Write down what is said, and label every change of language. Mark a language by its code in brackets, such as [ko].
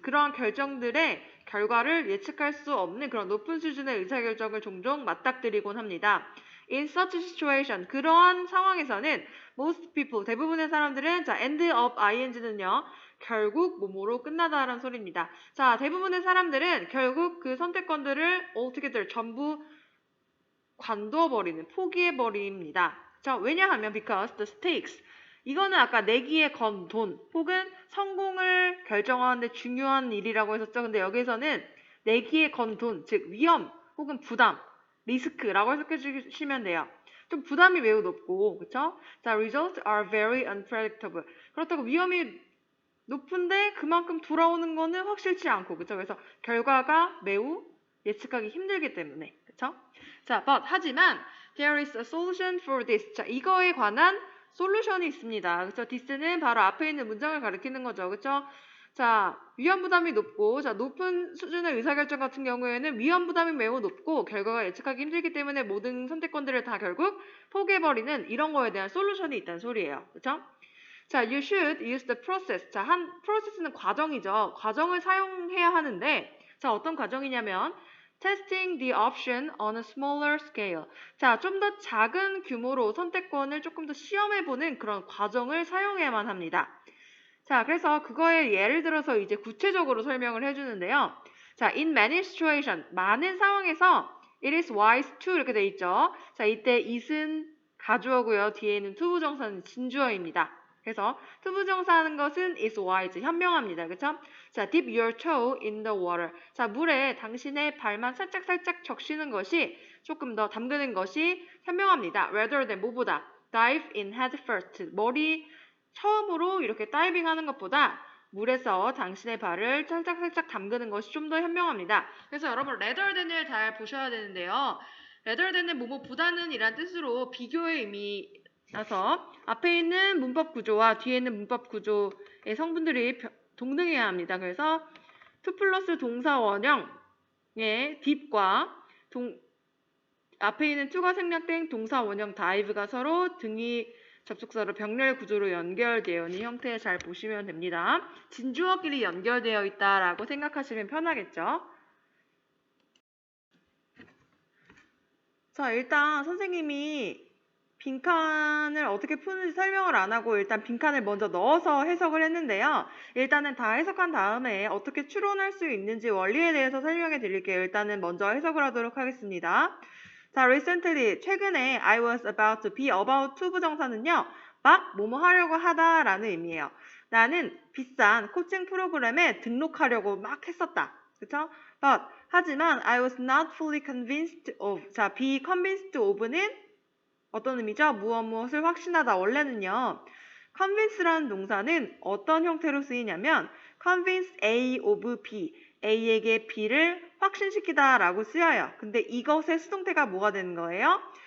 [ko] 그러한 결정들의 결과를 예측할 수 없는 그런 높은 수준의 의사결정을 종종 맞닥뜨리곤 합니다. [en] In such a situation, [ko] 그러한 상황에서는 [en] most people, [ko] 대부분의 사람들은 자, [en] end of ing는요. [ko] 결국 뭐뭐로 끝나다라는 소리입니다. 자, 대부분의 사람들은 결국 그 선택권들을 altogether 전부 관두어버리는, 포기해버립니다. 자, 왜냐하면 [en] because the stakes, [ko] 이거는 아까 내기에 건 돈 혹은 성공을 결정하는데 중요한 일이라고 했었죠. 근데 여기서는 내기에 건 돈, 즉 위험 혹은 부담, 리스크라고 해석해 주시면 돼요. 좀 부담이 매우 높고, 그쵸? [en] 자, results are very unpredictable. [ko] 그렇다고 위험이 높은데 그만큼 돌아오는 거는 확실치 않고, 그쵸? 그래서 결과가 매우 예측하기 힘들기 때문에, 그쵸? [en] 자, but [ko] 하지만 [en] there is a solution for this. [ko] 자, 이거에 관한 솔루션이 있습니다. 그쵸? this는 바로 앞에 있는 문장을 가리키는 거죠. 그쵸? 자, 위험 부담이 높고, 자, 높은 수준의 의사결정 같은 경우에는 위험 부담이 매우 높고 결과가 예측하기 힘들기 때문에 모든 선택권들을 다 결국 포기해버리는 이런 거에 대한 솔루션이 있다는 소리예요. 그쵸? [en] 자, you should use the process. [ko] 자, process는 과정이죠. 과정을 사용해야 하는데, 자, 어떤 과정이냐면, [en] testing the option on a smaller scale. [ko] 자, 좀 더 작은 규모로 선택권을 조금 더 시험해보는 그런 과정을 사용해야만 합니다. 자, 그래서 그거에 예를 들어서 이제 구체적으로 설명을 해주는데요. [en] 자, in many situation, [ko] 많은 상황에서 [en] it is wise to [ko] 이렇게 돼 있죠. 자, 이때 it은 가주어고요. 뒤에는 투부정사는 진주어입니다. 그래서 투부정사하는 것은 is wise, 현명합니다. 그쵸? [en] 자, dip your toe in the water. [ko] 자, 물에 당신의 발만 살짝살짝 적시는 것이 조금 더 담그는 것이 현명합니다. [en] rather than [ko] 뭐보다 [en] dive in head first. [ko] 머리 처음으로 이렇게 다이빙 하는 것보다 물에서 당신의 발을 살짝살짝 담그는 것이 좀 더 현명합니다. 그래서 여러분 rather than을 잘 보셔야 되는데요. rather than은 뭐뭐보다는 이란 뜻으로 비교의 의미라서 앞에 있는 문법 구조와 뒤에 있는 문법 구조의 성분들이 동등해야 합니다. 그래서 to 플러스 동사 원형의 deep과 앞에 있는 to가 생략된 동사 원형 dive가 서로 등이 접속사로 병렬 구조로 연결되어 있는 형태 잘 보시면 됩니다. 진주어끼리 연결되어 있다라고 생각하시면 편하겠죠? 자, 일단 선생님이 빈칸을 어떻게 푸는지 설명을 안 하고 일단 빈칸을 먼저 넣어서 해석을 했는데요. 일단은 다 해석한 다음에 어떻게 추론할 수 있는지 원리에 대해서 설명해 드릴게요. 일단은 먼저 해석을 하도록 하겠습니다. [en] 자, recently, [ko] 최근에 [en] I was about to be about to [ko] 부정사는요. 막 뭐뭐 하려고 하다라는 의미예요. 나는 비싼 코칭 프로그램에 등록하려고 막 했었다. 그쵸? [en] But, [ko] 하지만 [en] I was not fully convinced of. [ko] 자, be convinced of는 어떤 의미죠? 무엇을 확신하다. 원래는요. convince라는 동사는 어떤 형태로 쓰이냐면 convince A of B. A에게 B를 확신시키다 라고 쓰여요. 근데 이것의 수동태가 뭐가 되는 거예요?